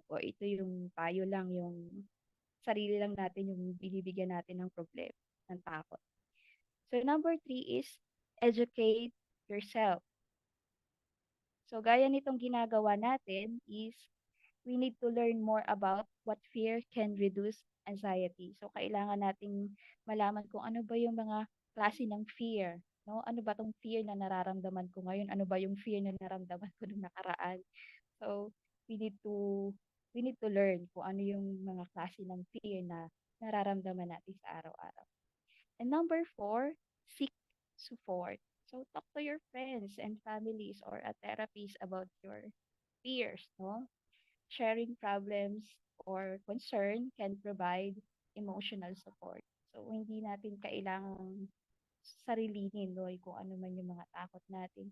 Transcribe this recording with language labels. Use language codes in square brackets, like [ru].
[tl] O ito yung tayo lang yung sarili lang natin yung binibigyan natin ng problem, ng takot. [en] So number three is educate yourself. [tl] So gaya nitong ginagawa natin [en] is we need to learn more about what fear can reduce anxiety. [tl] So kailangan nating malaman kung ano ba yung mga klase ng fear, no? Ano ba tong fear na nararamdaman ko ngayon? Ano ba yung fear na nararamdaman ko nung nakaraan? [en] So we need to learn [tl] kung ano yung mga klase ng fear na nararamdaman natin sa araw-araw. [en] And number four, seek support. So talk to your friends and families or a therapist about your fears, no? Sharing problems or concern can provide emotional support. [tl] So hindi natin kailangang sarilinin, no, kung ano man yung mga takot natin.